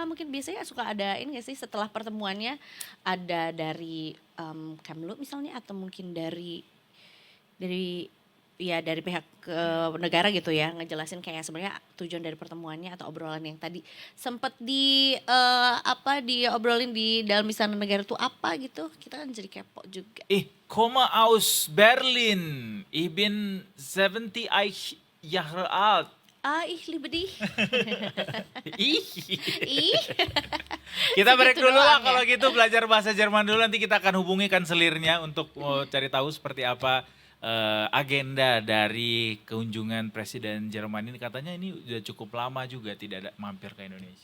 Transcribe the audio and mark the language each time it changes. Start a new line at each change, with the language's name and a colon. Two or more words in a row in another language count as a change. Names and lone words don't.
Indonesian: Mungkin biasanya suka ada ini gak sih setelah pertemuannya, ada dari Kemlu misalnya, atau mungkin dari pihak negara gitu ya, ngejelasin kayak sebenarnya tujuan dari pertemuannya atau obrolan yang tadi sempat diobrolin di dalam Istana Negara tuh apa gitu. Kita kan jadi kepo juga.
German: Komme aus Berlin. Ich bin 70 Jahre alt. Ih liebe dich. Ih. Ih.
Indonesian: Kita break Segitu dulu lah doang ya? kalau gitu, belajar bahasa Jerman dulu, nanti kita akan hubungi kanselirnya untuk cari tahu seperti apa agenda dari kunjungan Presiden Jerman ini katanya ini udah cukup lama juga tidak ada mampir ke Indonesia.